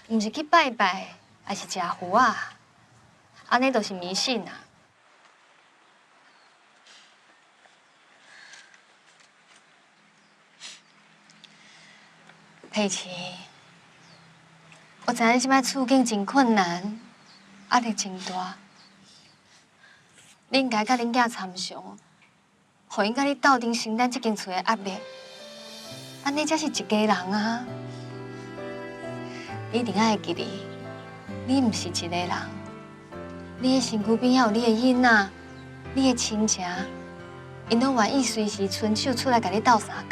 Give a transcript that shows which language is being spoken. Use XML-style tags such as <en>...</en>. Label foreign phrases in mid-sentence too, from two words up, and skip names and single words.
<nan>毋是去拜拜，还是食糊啊？安尼就是迷信啊！佩奇，我知影你即摆处境真困难，压力真大。你应该甲恁囝参详，互因甲你斗阵承担这间厝的压力。安尼才是一家人啊！你一定要会记得，你毋是一个人，你的身躯边还有你的囡仔，你的亲情，因拢愿意随时伸手出来甲你斗相共。</nan>